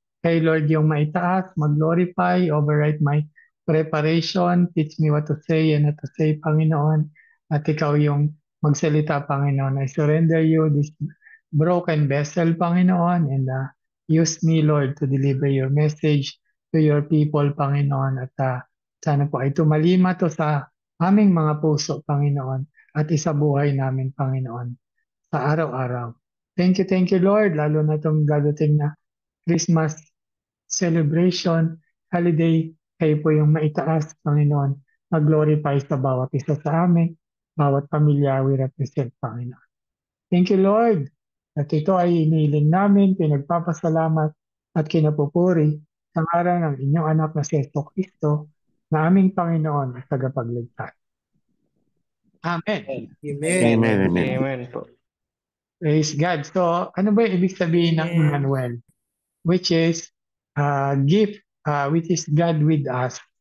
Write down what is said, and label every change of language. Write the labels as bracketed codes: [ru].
[tl] Kay Lord yung maitaas, [en] mag-glorify, override my preparation, teach me what to say and not to say, Panginoon. [tl] At ikaw yung magsalita, Panginoon. [en] I surrender you this broken vessel, Panginoon, and use me, Lord, to deliver your message to your people, Panginoon. [tl] At sana po ay tumalima to sa aming mga puso, Panginoon at isabuhay namin, Panginoon, sa araw-araw. [en] Thank you, Lord, [tl] lalo na itong dadating na Christmas celebration, holiday, kayo po yung maitaas, Panginoon, mag-glorify sa bawat isa sa amin, bawat pamilya we represent, Panginoon. [en] Thank you, Lord, [tl] at ito ay iniling namin, pinagpapasalamat at kinapupuri sa ngalan ng inyong anak na si Yeso Cristo, na aming Panginoon at tagapagligtas. Amen. [en] Amen. Amen, amen. Amen po. Praise God. [tl] So, ano ba yung ibig sabihin ng [en] Amen. [tl] Emmanuel? [en] Which is gift, which is God with us.